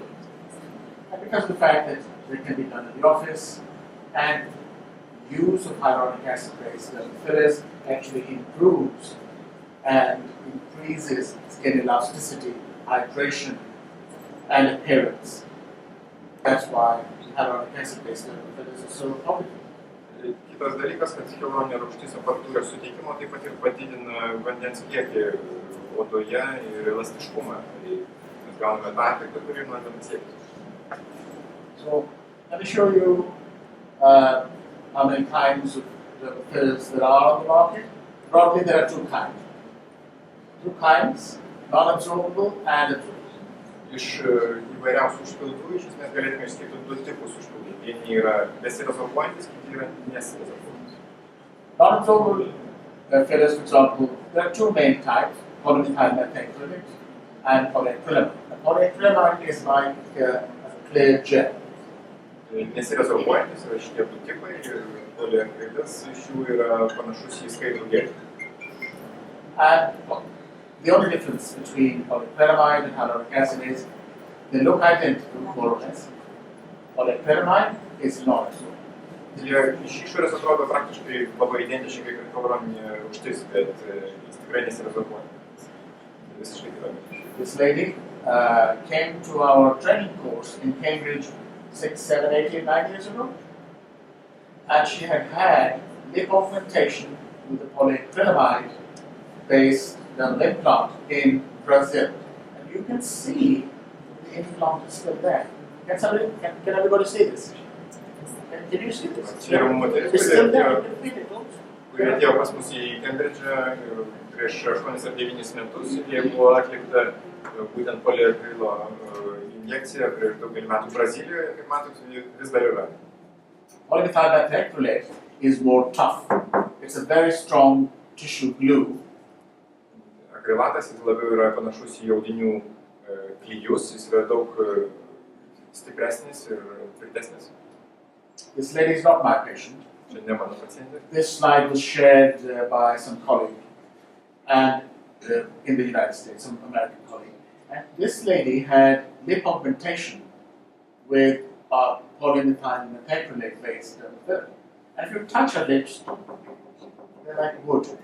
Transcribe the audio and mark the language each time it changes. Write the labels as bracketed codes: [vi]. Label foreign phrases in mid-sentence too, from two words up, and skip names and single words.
[en] And because of the fact that they can be done in the office, and use of hyaluronic acid-based fillers actually improves and increases skin elasticity, hydration, and appearance. That's why hyaluronic acid-based fillers are so popular. [lt] Kitas dalykas, kad hialuroninė rūgštis apart tūrio suteikimo taip pat ir padidina vandens kiekį odoje ir elastiškumą. Tai mes gauname tą efektą, kurį norime siekti. [en] So let me show you how many kinds of fillers there are on the market. Broadly, there are two kinds. Non-absorbable and absorbable. [lt] Iš įvairiausių užpildų, iš esmės galėtume išskirti du tipus užpildų. Vieni yra besirezorbuojantis, kiti yra nesirezorbuojantis. [en] Non-absorbable fillers, for example, there are two main types, polymethyl methacrylate and polyacrylamide. Polyacrylamide is like a clear gel. [lt] Nesirezorbuojantis yra šitie du tipai ir poliakrilas iš jų yra panašus į skaidrų gelį. [en] And the only difference between polyacrylamide and hyaluronic acid is they look identical, more or less. Polyacrylamide is non-absorbable. [lt] Jie iš išorės atrodo praktiškai labai identiški kaip ir hialuroninė rūgštis, bet jis tikrai nesirezorbuoja. Visiškai kitaip. [en] This lady came to our training course in Cambridge 6, 7, 8, 9 years ago, and she had lip augmentation with a polyacrylamide-based dermal implant in Brazil, and you can see the implant is still there. Can everybody see this? Can you see this? [lt] Čia yra moteris, [en] It's still there. You can feel it also. [lt] kuri atėjo pas mus į Cambridge'ą prieš 8 ar 9 metus ir jai buvo atlikta būtent poliakrilo injekcija prieš daugelį metų Brazilijoje, kaip matot, vis dar yra. [en] Polymethyl methacrylate is more tough. It's a very strong tissue glue. [lt] Akrilatas jis labiau yra panašus į audinių klijus, jis yra daug stipresnis ir tvirtesnis. [en] This lady is not my patient. [lt] Čia ne mano pacientė. [en] This slide was shared by some colleague and in the United States, some American colleague. And this lady had lip augmentation with a polymethyl methacrylate-based filler. And if you touch her lips, they're like wood.